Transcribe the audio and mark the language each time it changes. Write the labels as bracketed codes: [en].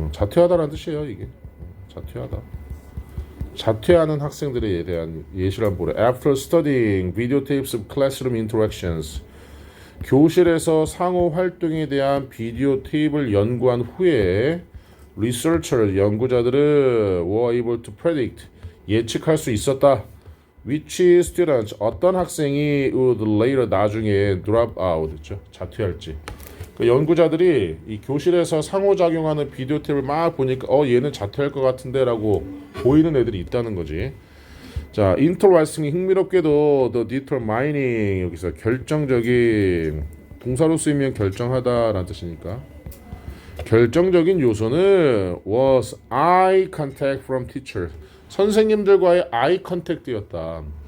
[ko] 자퇴하다라는 뜻이에요 이게. 자퇴하다. 자퇴하는 학생들에 대한 예시를 한번 보래. [en] After studying videotapes of classroom interactions [ko] 교실에서 상호 활동에 대한 비디오 테이프를 연구한 후에 [en] researchers [ko] 연구자들은 [en] were able to predict [ko] 예측할 수 있었다. [en] Which students [ko] 어떤 학생이 [en] would later [ko] 나중에 [en] drop out [ko] 했죠. 자퇴할지. 그 연구자들이 이 교실에서 상호작용하는 비디오 탭을 막 보니까 얘는 자퇴할 것 같은데라고 보이는 애들이 있다는 거지. 자, interesting이 흥미롭게도 [en] the determining [ko] 여기서 결정적인 동사로 쓰이면 결정하다라는 뜻이니까 결정적인 요소는 [en] was eye contact from teachers [ko] 선생님들과의 eye contact였다.